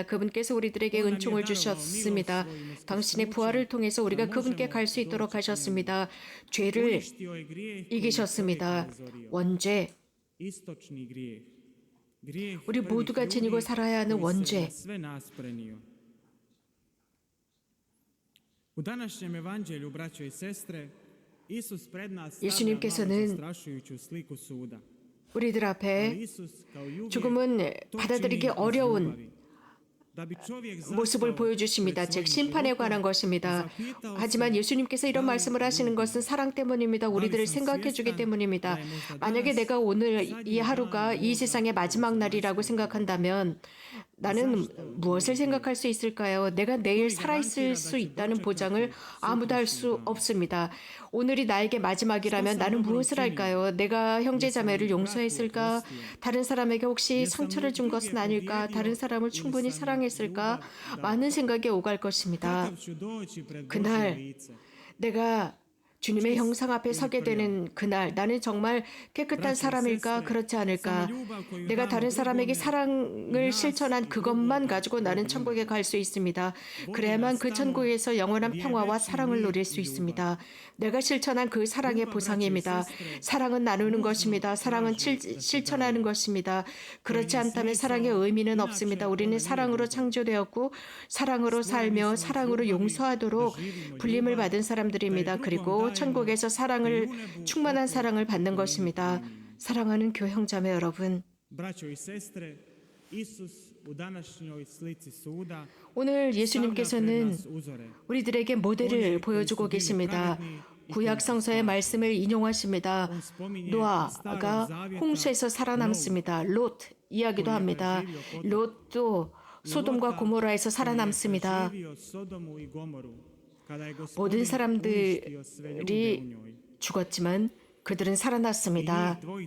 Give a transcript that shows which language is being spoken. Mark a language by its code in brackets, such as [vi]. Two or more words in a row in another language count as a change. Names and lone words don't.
[ko] 그분께서 우리들에게 은총을 주셨습니다. 당신의 부활을 통해서 우리가 그분께 갈 수 있도록 하셨습니다. 죄를 이기셨습니다. 원죄, 우리 모두가 지니고 살아야 하는 원죄, [hr] U današnjem evanđelju, braćo i sestre, Isus pred nas stavlja [ko] 예수님께서는 [hr] malo zastrašujuću sliku suda. [ko] 우리들 앞에 [hr] Isus kao i uvijek [ko] 조금은 [hr] to [ko] 받아들이기 [hr] čini iz [ko] 어려운 [hr] ljubavi. Da bi čovjek [ko] 모습을 [hr] zastao [ko] 보여주십니다. [hr] pred [ko] 즉 [hr] svojim [ko] 심판에 관한 [hr] životom, [ko] 것입니다. [hr] zapitao se [ko] 하지만 예수님께서 이런 말씀을 하시는 것은 사랑 때문입니다. 우리들을 생각해 주기 때문입니다. 만약에 내가 오늘 이 하루가 이 세상의 마지막 날이라고 생각한다면 나는 무엇을 생각할 수 있을까요? 내가 내일 살아있을 수 있다는 보장을 아무도 할 수 없습니다. 오늘이 나에게 마지막이라면 나는 무엇을 할까요? 내가 형제자매를 용서했을까? 다른 사람에게 혹시 상처를 준 것은 아닐까? 다른 사람을 충분히 사랑했을까? 많은 생각이 오갈 것입니다. [hr] Kakav ću doći pred [ko] 그날 [hr] Božje lice. [ko] 내가 주님의 형상 앞에 서게 되는 그날 나는 정말 깨끗한 사람일까 그렇지 않을까 내가 다른 사람에게 사랑을 실천한 그것만 가지고 나는 천국에 갈 수 있습니다. 그래야만 그 천국에서 영원한 평화와 사랑을 누릴 수 있습니다. 내가 실천한 그 사랑의 보상입니다. 사랑은 나누는 것입니다. 사랑은 실천하는 것입니다. 그렇지 않다면 사랑의 의미는 없습니다. 우리는 사랑으로 창조되었고 사랑으로 살며 사랑으로 용서하도록 불림을 받은 사람들입니다. 그리고 천국에서 충만한 사랑을 받는 것입니다. 사랑하는 교형자매 여러분, [hr] Braćo i sestre, Isus u današnjoj slici suda [ko] 오늘 [hr] stavlja pred [ko] 예수님께서는 [hr] nas uzore. [ko] 우리들에게 모델을 보여주고 계십니다. 구약 성서의 말씀을 인용하십니다. 노아가 홍수에서 살아남습니다. 롯 이야기도 합니다. 롯도 소돔과 고모라에서 살아남습니다. 모든 사람들이 죽었지만 그들은 살아났습니다.